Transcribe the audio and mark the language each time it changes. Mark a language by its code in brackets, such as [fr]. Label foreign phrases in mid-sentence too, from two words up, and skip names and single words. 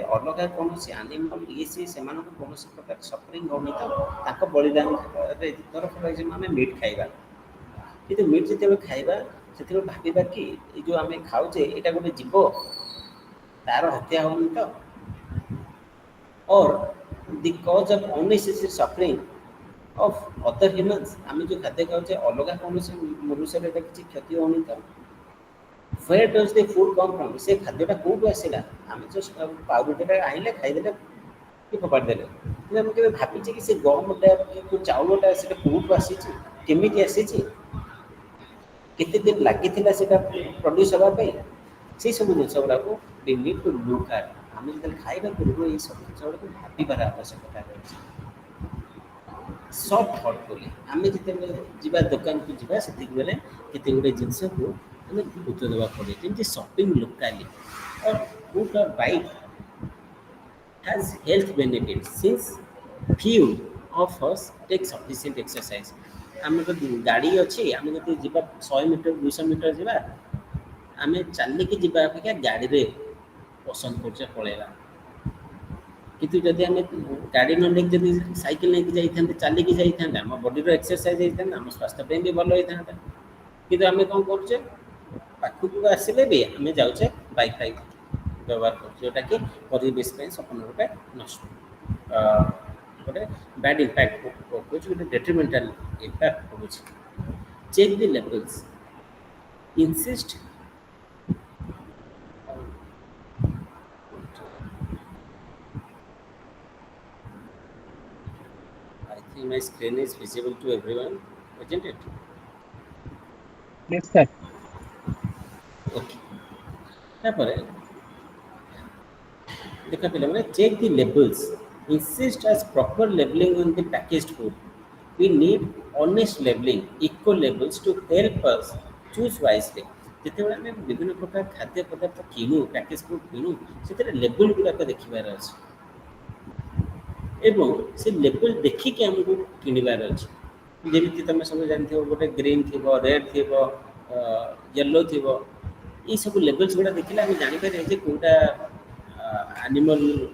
[or] ଅଲଗା କୌଣସି ଆନିମଲ୍ ଇଏ ସିଏ ସେମାନଙ୍କୁ କୌଣସି ପ୍ରକାର ସଫରିଂ ହେଉନି ତ ତାଙ୍କ ବଳିଦାନରେ ତରଫ ଆମେ ମିଟ୍ ଖାଇବା କିନ୍ତୁ ମିଟ୍ ଯେତେବେଳେ ଖାଇବା ସେଥିରେ ଭାବିବା କି ଏଇ ଯେଉଁ ଆମେ ଖାଉଛେ ଏଇଟା ଗୋଟେ ଜୀବ ତାର ହତ୍ୟା ହେଉନି ତ [en] or the cause of unnecessary suffering of other humans [or] ଆମେ ଯେଉଁ ଖାଦ୍ୟ ଖାଉଛେ ଅଲଗା କୌଣସି ମନୁଷ୍ୟର ଏଇଟା କିଛି କ୍ଷତି ହେଉନି ତ [en] where does the food come from [or] ସେ ଖାଦ୍ୟଟା କେଉଁଠୁ ଆସିଲା ଆମେ ଜଷ୍ଟ ପାଉରୁଟିଟା ଆଣିଲେ ଖାଇଦେଲେ କି ଫୋପାଡ଼ି ଦେଲେ କିନ୍ତୁ ଆମେ କେବେ ଭାବିଛେ କି ସେ ଗହମଟା କି ଚାଉଳଟା ସେଟା କେଉଁଠୁ ଆସିଛି କେମିତି ଆସିଛି କେତେ ଦିନ ଲାଗିଥିଲା ସେଇଟା ପ୍ରଡ୍ୟୁସ୍ ହେବା ପାଇଁ ସେଇସବୁ ଜିନିଷ ଗୁଡ଼ାକୁ [en] we need to look at [or] ଆମେ ଯେତେବେଳେ ଖାଇବା ପୂର୍ବରୁ ଏଇସବୁ ଜିନିଷ ଗୁଡ଼ାକୁ ଭାବିବାର ଆବଶ୍ୟକତା ରହିଛି [en] soft thoughtfully [or] ଆମେ ଯେତେବେଳେ ଯିବା ଦୋକାନକୁ ଯିବା ସେତିକି ବେଳେ କେତେ ଗୁଡ଼ିଏ ଜିନିଷକୁ ଆମେ ଗୁରୁତ୍ୱ ଦେବାକୁ ପଡ଼ିବ ଯେମିତି [en] shopping locally or book or bike has health benefits since few [or] of us take sufficient exercise ଆମେ ଯଦି ଗାଡ଼ି ଅଛି ଆମେ ଯଦି ଯିବା 100 ମିଟର 200 ମିଟର ଯିବା ଆମେ ଚାଲିକି ଯିବା ଅପେକ୍ଷା ଗାଡ଼ିରେ ପସନ୍ଦ କରୁଛେ ପଳେଇବା କିନ୍ତୁ ଯଦି ଆମେ ଗାଡ଼ି ନ ନେଇକି ଯଦି ସାଇକେଲ ନେଇକି ଯାଇଥାନ୍ତେ ଚାଲିକି ଯାଇଥାନ୍ତେ ଆମ ବଡ଼ିର ଏକ୍ସରସାଇଜ ହେଇଥାନ୍ତା ଆମ ସ୍ୱାସ୍ଥ୍ୟ ପାଇଁ ବି ଭଲ ହେଇଥାନ୍ତା କିନ୍ତୁ ଆମେ କ'ଣ କରୁଛେ ପାଖକୁ ଆସିଲେ ବି ଆମେ ଯାଉଛେ ବାଇକ୍ ଫାଇକ୍ ବ୍ୟବହାର କରୁଛୁ ଯେଉଁଟାକି ପରିବେଶ ପାଇଁ ସମ୍ପୂର୍ଣ୍ଣ ରୂପେ ନଷ୍ଟ ଗୋଟେ [en] bad impact [or] ପକାଉଛି ଗୋଟେ [en] detrimental impact [or] ପକାଉଛି [en] check the labels insist my screen is visible to everyone, isn't it? Yes, sir. Okay. [or] ତାପରେ ଦେଖ ପିଲାମାନେ [en] check the labels. Insist as proper labeling on the packaged food. We need honest labeling, eco labels to help us choose wisely. [or] ଯେତେବେଳେ ଆମେ ବିଭିନ୍ନ ପ୍ରକାର ଖାଦ୍ୟ ପଦାର୍ଥ କିଣୁ [en] package food [or] କିଣୁ ସେଥିରେ ଲେବୁଲ୍ ଗୁଡ଼ାକ ଦେଖିବାର ଅଛି ଏବଂ ସେ ଲେବୁଲ୍ ଦେଖିକି ଆମକୁ କିଣିବାର ଅଛି ଯେମିତି ତୁମେ ସବୁ ଜାଣିଥିବ ଗୋଟେ ଗ୍ରୀନ୍ ଥିବ ରେଡ୍ ଥିବ ୟେଲୋ ଥିବ ଏଇସବୁ ଲେବୁଲ୍ସ ଗୁଡ଼ା ଦେଖିଲେ ଆମେ ଜାଣିପାରିବା ଯେ କେଉଁଟା ଆନିମଲ୍